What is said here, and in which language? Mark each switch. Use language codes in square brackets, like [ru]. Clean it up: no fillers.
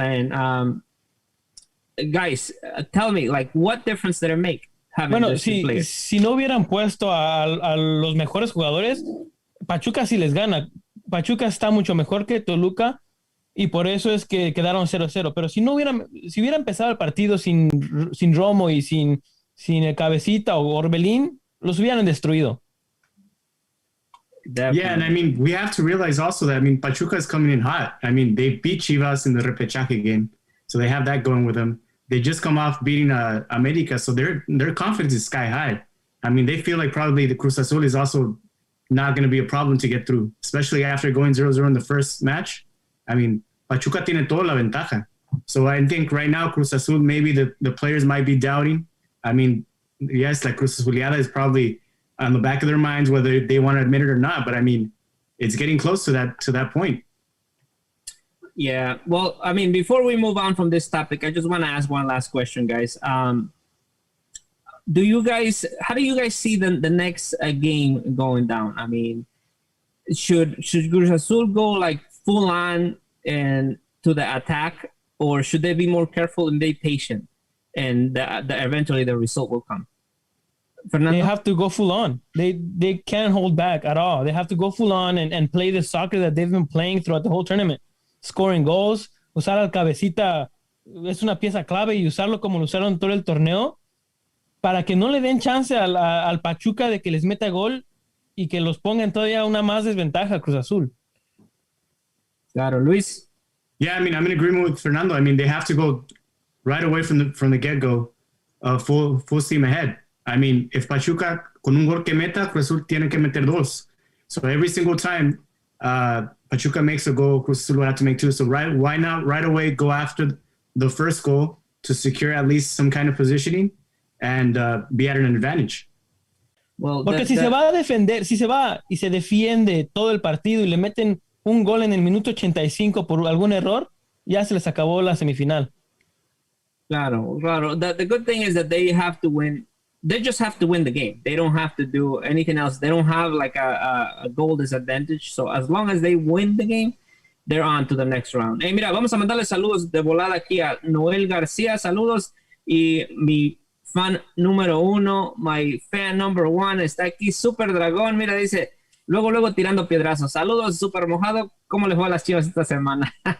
[en] And guys, tell me, like, what difference did it make? [es] Bueno, si no hubieran puesto a los mejores jugadores, Pachuca sí les gana. Pachuca está mucho mejor que Toluca y por eso es que quedaron 0-0. Pero si hubiera empezado el partido sin Romo y sin el Cabecita o Orbelín, los hubieran destruido. [en] Definitely. Yeah, and I mean, we have to realize also that, I mean, Pachuca is coming in hot. I mean, they beat Chivas in the repechaje game, so they have that going with them. They just come off beating America, so their confidence is sky high. I mean, they feel like probably the Cruz Azul is also not going to be a problem to get through, especially after going 0-0 in the first match. I mean, [es] Pachuca tiene toda la ventaja. [en] So I think right now, Cruz Azul, maybe the players might be doubting. I mean, yes, like CruzAzuleada is probably on the back of their minds whether they want to admit it or not, but I mean, it's getting close to that point. Yeah, well, I mean, before we move on from this topic, I just want to ask one last question, guys. How do you guys see the next game going down? I mean, should Cruz Azul go like full on and to the attack, or should they be more careful and be patient, and eventually the result will come? Fernando? They have to go full on. They can't hold back at all. They have to go full on and play the soccer that they've been playing throughout the whole tournament. Scoring goals, [es] usar al Cabecita es una pieza clave y usarlo como lo usaron todo el torneo para que no le den chance al Pachuca de que les meta gol y que los pongan todavía una más desventaja a Cruz Azul. Claro, Luis. [en] Yeah, I mean, I'm in agreement with Fernando. I mean, they have to go right away from the get-go, full steam ahead. I mean, [es] if Pachuca con un gol que meta, Cruz Azul tiene que meter dos. [en] So every single time Pachuca makes a goal, Cruz Azul will have to make two. So why not right away go after the first goal to secure at least some kind of positioning and be at an advantage? Well, [es] porque si se va a defender, si se va y se defiende todo el partido y le meten un gol en el minuto 85 por algún error, ya se les acabó la semifinal. Claro. [en] The good thing is that they have to win. They just have to win the game. They don't have to do anything else. They don't have like a goal disadvantage. So as long as they win the game, they're on to the next round. [es] Hey, mira, vamos a mandarle saludos de volada aquí a Noel Garcia. Saludos. Y mi fan número 1, [en] my fan number 1, [es] está aquí, Super Dragón. Mira, dice, luego tirando piedrazos. Saludos, Super Mojado. ¿Cómo les va a las Chivas esta semana?